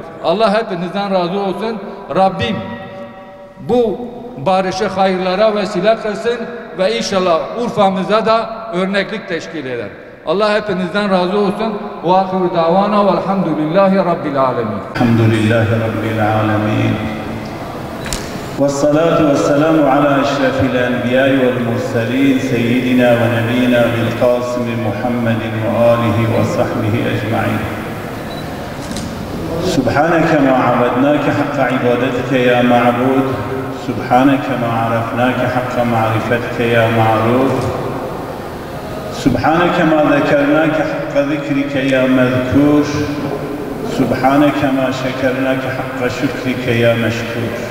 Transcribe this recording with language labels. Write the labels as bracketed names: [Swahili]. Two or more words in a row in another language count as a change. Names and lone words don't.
[Turkish] Allah hepinizden razı olsun. Rabbim bu barışı hayırlara vesile kılsın ve inşallah Urfa'mıza da örneklik teşkil eder. Allah hepinizden razı olsun. [Arabic] وآخر دعوانا والحمد لله رب العالمين. الحمد لله رب العالمين. والصلاة والسلام على أشرف الأنبياء والمرسلين سيدنا ونبينا بالقاسم محمد وآله وصحبه أجمعين. سبحانك ما عبدناك حق عبادتك يا معبود، سبحانك ما عرفناك حق معرفتك يا معروف، سبحانك ما ذكرناك حق ذكرك يا مذكور، سبحانك ما شكرناك حق شكرك يا مشكور.